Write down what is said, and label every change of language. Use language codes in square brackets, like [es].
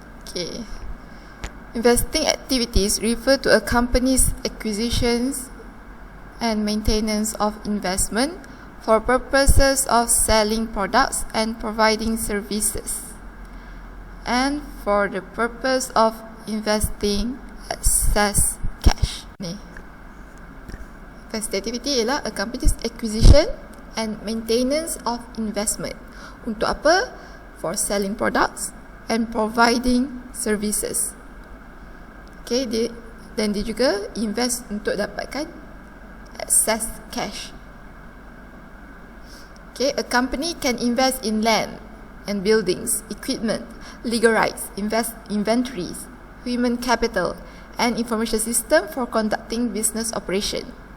[en] Okay, investing activities refer to a company's acquisitions and maintenance of investment for purposes of selling products and providing services, and for the purpose of investing excess cash. Ni, invest activity ialah a company's acquisition and maintenance of investment. [ms] Untuk apa? [en] For selling products and providing services. [ms] Okay, dan dia juga invest untuk dapatkan excess cash. [en] Okay, a company can invest in land and buildings, equipment, legal rights, inventories, human capital, and information system for conducting business operation.